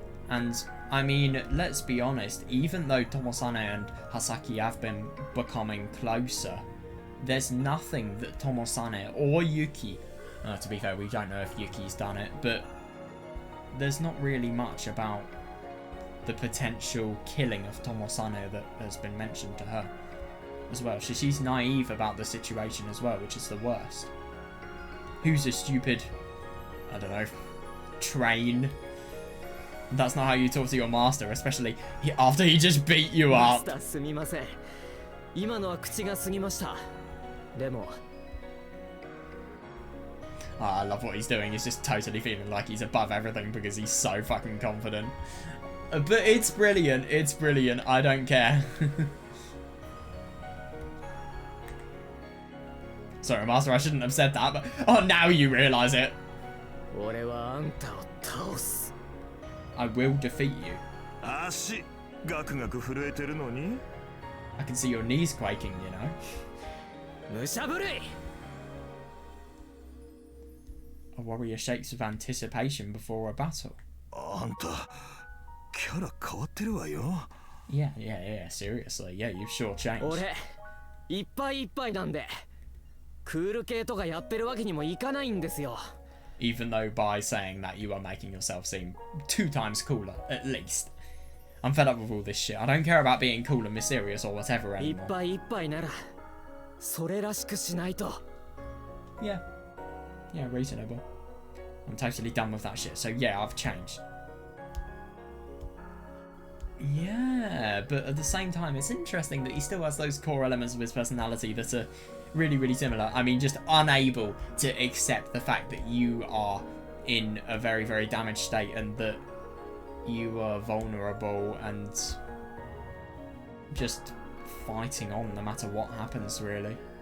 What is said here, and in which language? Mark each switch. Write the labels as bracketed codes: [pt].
[en] And, I mean, let's be honest, even though Tomosane and Hasaki have been becoming closer, there's nothing that Tomosane or Yuki, to be fair, we don't know if Yuki's done it, but there's not really much about the potential killing of Tomosane that has been mentioned to her as well. So she's naive about the situation as well, which is the worst. Who's a stupid, I don't know, train? That's not how you talk to your master, especially after he just beat you [ja] マ [en] up. [ja] スターすみません今のは口が過ぎましたでも [en] I love what he's doing. He's just totally feeling like he's above everything because he's so fucking confident. But it's brilliant. It's brilliant. I don't care. Sorry, Master, I shouldn't have said that, but oh, now you realise it. [ja] 俺はあんたを倒す [en] I will defeat you. [ja] 足ガクガク震えてるのに [en] I can see your knees quaking, you know. [ja] 武者震い [en] A warrior shakes with anticipation before a battle. [ja] あんたキャラ変わってるわよ。 [en] Yeah, seriously. Yeah, you've sure changed. [ja] 俺いっぱいいっぱいなんでクール系とかやってるわけにもいかないんですよ。 [en] Even though by saying that you are making yourself seem 2 times cooler, at least. I'm fed up with all this shit. I don't care about being cool and mysterious or whatever [ja] いっ [en] anymore. [ja] ぱいいっぱいならそれらしくしないと。 [en] Yeah, reasonable. I'm totally done with that shit. So yeah, I've changed. Yeah, but at the same time, it's interesting that he still has those core elements of his personality that are really, really similar. I mean, just unable to accept the fact that you are in a very, very damaged state and that you are vulnerable and just fighting on no matter what happens, really.